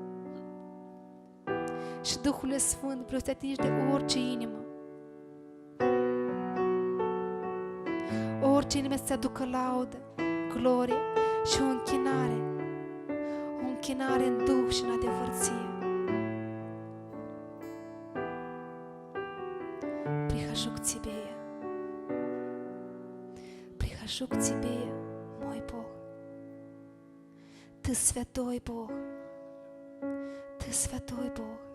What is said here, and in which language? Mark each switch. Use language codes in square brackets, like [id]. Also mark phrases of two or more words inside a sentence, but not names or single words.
[ro] Și Duhul Sfânt vreau să te atingi de orice inimă. Orice inimă să-ți aducă laudă, glorie și o închinare. O închinare în Duh și în adevărție. [ru] Прихожу к Тебе. Прихожу к Тебе, мой Бог. Ты святой Бог. Ты святой Бог.